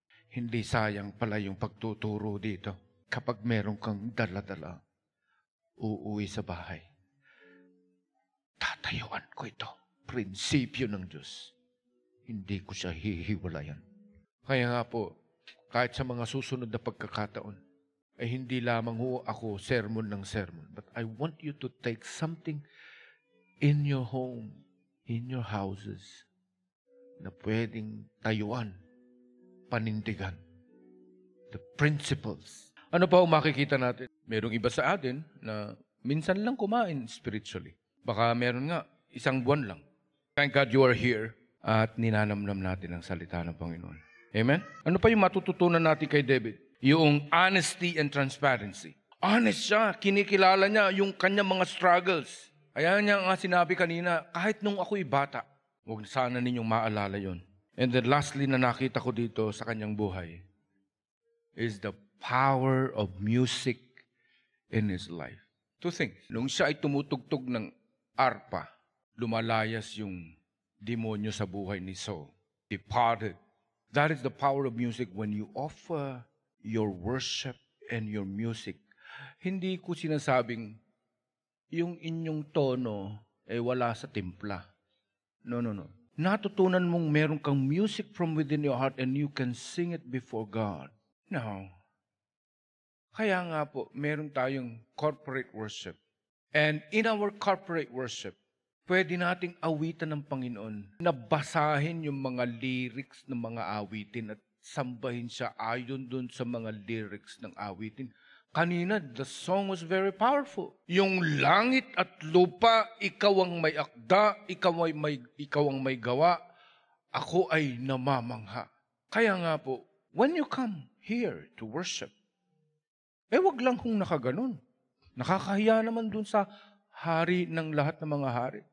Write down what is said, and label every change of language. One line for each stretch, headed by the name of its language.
Filipino: Hindi sayang pala yung pagtuturo dito. Kapag meron kang dala-dala, uuwi sa bahay. Tatayuan ko ito. Prinsipyo ng Diyos. Hindi ko siya hihiwalayan. Kaya nga po, kahit sa mga susunod na pagkakataon, ay hindi lamang ho ako sermon ng sermon.
English: But I want you to take something in your home, in your houses,
Filipino: na pwedeng tayuan, panindigan.
English: The principles.
Filipino: Ano pa ang makikita natin? Merong iba sa atin na minsan lang kumain spiritually. Baka meron nga, isang buwan lang.
English: Thank God you are here
Filipino: at ninanamnam natin ang salita ng Panginoon. Amen? Ano pa yung matututunan natin kay David? Yung
English: honesty and transparency.
Filipino: Honest siya. Kinikilala niya yung kanyang mga struggles. Ayan niya nga sinabi kanina, kahit nung ako'y bata, huwag sana ninyong maalala yon.
English: And then lastly
Filipino: na nakita ko dito sa kanyang buhay
English: is the power of music in his life. Two things.
Filipino: Nung siya ay tumutugtog ng arpa, lumalayas yung demonyo sa buhay ni Saul.
English: Departed. That is the power of music when you offer your worship and your music.
Filipino: Hindi ko sinasabing yung inyong tono ay wala sa timpla.
English: No.
Filipino: Natutunan mong meron kang
English: music from within your heart and you can sing it before God. No.
Filipino: Kaya nga po, meron tayong
English: corporate worship. And in our corporate worship,
Filipino: pwede nating awitan ng Panginoon. Nabasahin yung mga lyrics ng mga awitin at sambahin siya ayon dun sa mga lyrics ng awitin.
English: Kanina, the song was very powerful.
Filipino: Yung langit at lupa, ikaw ang may akda, ikaw ang may gawa, ako ay namamangha. Kaya nga po,
English: when you come here to worship,
Filipino: wag lang kung nakaganon. Nakakahiya naman dun sa hari ng lahat ng mga hari.